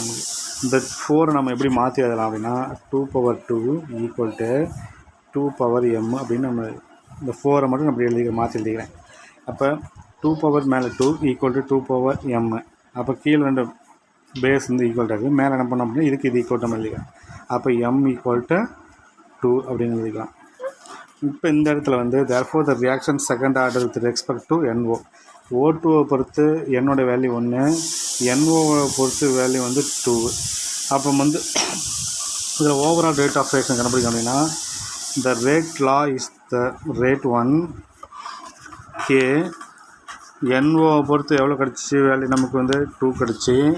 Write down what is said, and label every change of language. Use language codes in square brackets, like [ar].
[ta] நமக்கு இந்த 4 நம்ம எப்படி மாற்றி எழுதலாம் அப்படின்னா 2 power 2 equal to 2 power m அப்படின்னு நம்ம இந்த 4 மட்டும் நம்ம மாற்றி எழுதிக்கிறேன். அப்போ 2 பவர் மேலே 2 ஈக்குவல் டு 2 பவர் m. அப்போ கீழே ரெண்டு பேஸ் ஈக்குவல் இருக்குது. மேலே என்ன பண்ணோம் அப்படின்னா இதுக்கு இது ஈக்குவல் நம்ம எழுதிக்கலாம். அப்போ m ஈக்குவல் டு 2 அப்படின்னு எழுதிக்கலாம். இப்போ இந்த இடத்துல [en] therefore the reaction second order with respect to NO. [ta] O2-வை பொறுத்து என்னோட வேல்யூ 1, NO-வை பொறுத்து வேல்யூ 2. அப்போ இதில் ஓவரால் ரேட் ஆஃப் ரியாக்ஷன் கண்டுபிடிக்கும் அப்படின்னா [en] the rate law is the rate 1 k [ta] NO-வை பொறுத்து எவ்வளோ கிடச்சிச்சு வேல்யூ நமக்கு 2 கிடச்சி.